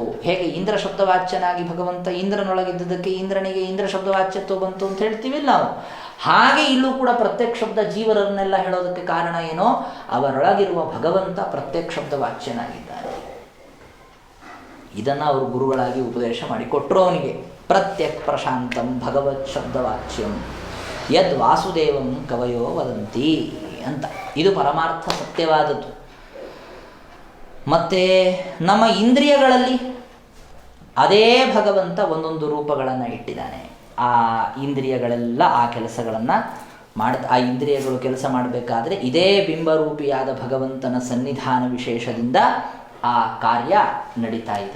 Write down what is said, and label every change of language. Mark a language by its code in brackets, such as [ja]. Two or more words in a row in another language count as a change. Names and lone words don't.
[kn] ಹೇಗೆ ಇಂದ್ರ ಶಬ್ದವಾಚ್ಯನಾಗಿ ಭಗವಂತ ಇಂದ್ರನೊಳಗಿದ್ದದಕ್ಕೆ ಇಂದ್ರನಿಗೆ ಇಂದ್ರ ಶಬ್ದ ವಾಚ್ಯತ್ವ ಬಂತು ಅಂತ ಹೇಳ್ತೀವಿ ನಾವು. ಹಾಗೆ ಇಲ್ಲೂ ಕೂಡ ಪ್ರತ್ಯಕ್ಷ ಶಬ್ದ ಜೀವರನ್ನೆಲ್ಲ ಹೇಳೋದಕ್ಕೆ ಕಾರಣ ಏನೋ, ಅವರೊಳಗಿರುವ ಭಗವಂತ ಪ್ರತ್ಯಕ್ಷ ಶಬ್ದ ವಾಚ್ಯನಾಗಿದ್ದಾನೆ. ಇದನ್ನು ಅವರು ಗುರುಗಳಾಗಿ ಉಪದೇಶ ಮಾಡಿಕೊಟ್ರು ಅವನಿಗೆ. [sa] ಪ್ರತ್ಯಕ್ ಪ್ರಶಾಂತಂ ಭಗವತ್ ಶಬ್ದವಾಚ್ಯಂ ಯದ್ ವಾಸುದೇವಂ ಕವಯೋ ವದಂತಿ ಅಂತ. [kn] ಇದು ಪರಮಾರ್ಥ ಸತ್ಯವಾದದ್ದು. ಮತ್ತು ನಮ್ಮ ಇಂದ್ರಿಯಗಳಲ್ಲಿ ಅದೇ ಭಗವಂತ ಒಂದೊಂದು ರೂಪಗಳನ್ನು ಇಟ್ಟಿದ್ದಾನೆ. ಆ ಇಂದ್ರಿಯಗಳೆಲ್ಲ ಆ ಕೆಲಸಗಳನ್ನು ಆ ಇಂದ್ರಿಯಗಳು ಕೆಲಸ ಮಾಡಬೇಕಾದ್ರೆ ಇದೇ ಬಿಂಬರೂಪಿಯಾದ ಭಗವಂತನ ಸನ್ನಿಧಾನ ವಿಶೇಷದಿಂದ ಆ ಕಾರ್ಯ ನಡೀತಾ ಇದೆ.